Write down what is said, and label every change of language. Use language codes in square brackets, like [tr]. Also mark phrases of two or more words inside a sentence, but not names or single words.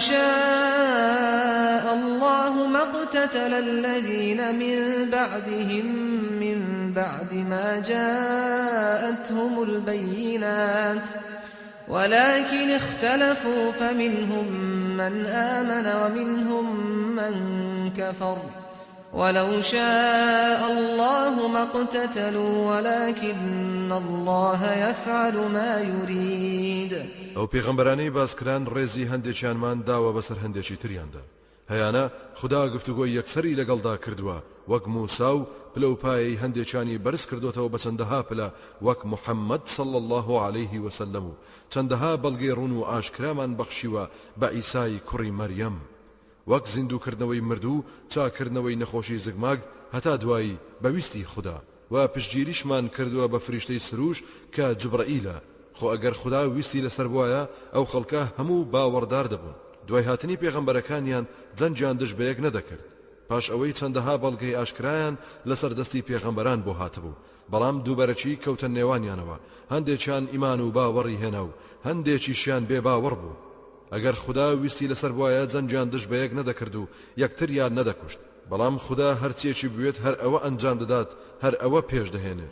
[ar] شاء الله ما اقتتل الذين من بعدهم من بعد ما جاءتهم البينات ولكن اختلفوا فمنهم من آمن ومنهم من كفر ولو شاء الله ما اقتتلوا ولكن الله يفعل ما يريد. [ckb] ئەو پێغەمبەرانەی باسکران ڕێزی هەندێکیانمان داوە بەسەر هەندێکی تریاندا هەیانە خوددا گفتوگۆی یەکسەری لەگەڵدا کردووە وەک موسا و پلەپایەی هەندێکیانی بەرز کردوتەوە بە چەندەها پلە وەک محەممەد [ar] صلى الله عليه وسلم [ckb] و چەندەها بەڵگەی ڕوون و ئاشکرامان بەخشیوە بە ئیسای کوڕی مەریەم وەک زیندووکردنەوەی مردوو چاکردنەوەی نەخۆشی زگماگ هەتا دوایی بەویستی خوددا و پشتگیریشمان کردووە بە فریشتەی سروش کە جبرائیلە خۆ ئەگەر خوددا ویستی لەسەر بوایە ئەو خەڵکە هەموو باوەڕدار دەبوون دوای هاتنی پێغەمبەرەکانیان جەنجیان دژ بە یەک نەدەکرد پاش ئەوەی چەندەها بەڵگەی ئاشکرایان لەسەر دەستی پێغەمبەران بۆ هاتبوو بەڵام دووبەرەکی کەوتە نێوانیانەوە هەندێکیان ئیمان و باوەڕی هێنا و هەندێکیشیان بێ باوەڕ بوو ئەگەر خوددا ویستی لەسەر وایە جەنجیان دژ بە یەک نەدەکرد و یەکتریان نەدەکوشت بەڵام خوددا هەرچیەکی بوێت هەر ئەوە ئەنجام دەدات هەر ئەوە پێش دەهێنێت